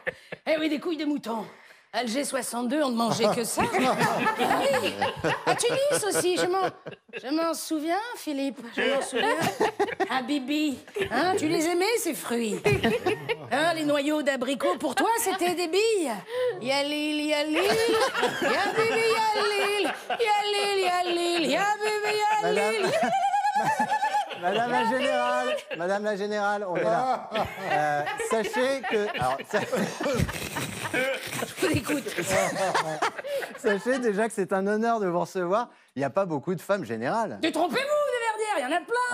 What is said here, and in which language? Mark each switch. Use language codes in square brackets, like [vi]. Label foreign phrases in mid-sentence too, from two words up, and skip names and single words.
[fr] Eh oui, des couilles de mouton. Alger 62, on ne mangeait que ça. Ah oui. À Tunis aussi, je m'en souviens, Philippe. Je m'en souviens. Ah, Bibi, hein, tu les aimais, ces fruits? Hein, les noyaux d'abricot, pour toi, c'était des billes. [ar] Yalil, yalil, ya bibi, yalil, yalil, yalil, ya bibi, yalil. [fr] Madame la Générale, on est là. Sachez que... Alors, Je vous écoute. Sachez déjà que c'est un honneur de vous recevoir. Il n'y a pas beaucoup de femmes générales. Détrompez-vous, de Verdière, il y en a plein.